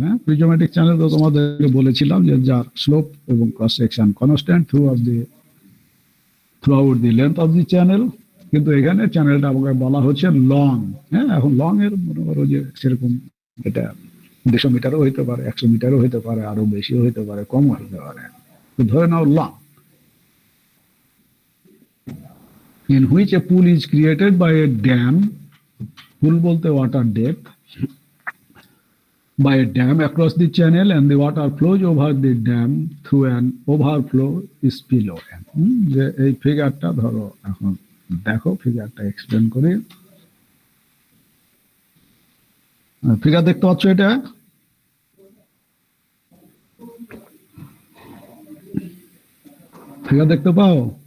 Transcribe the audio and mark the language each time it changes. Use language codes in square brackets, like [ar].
[bn] হ্যাঁ, prismatic channel তো তোমাদেরকে বলেছিলাম যে যার স্লোপ এবং cross section constant [en] Throughout the length of the channel. [bn] কিন্তু এখানে চ্যানেলটা আমাকে বলা হচ্ছে লং। হ্যাঁ, এখন লং এর মনে করো যে সেরকম এটা 200 মিটারও হইতে পারে, 100 মিটারও হইতে পারে, আরো বেশিও হইতে পারে, কমও হইতে পারে। তো ধরে নাও long, [en] in which a pool is created by a dam, [bn] pool bolte [en] water depth, by a dam across the channel, and the water flows over the dam through an overflow spillway. [bn] যে এই ফিগারটা ধরো, এখন দেখো ফিগারটা explain করি। Figure দেখতে পাচ্ছ? এটা figure দেখতে পাও?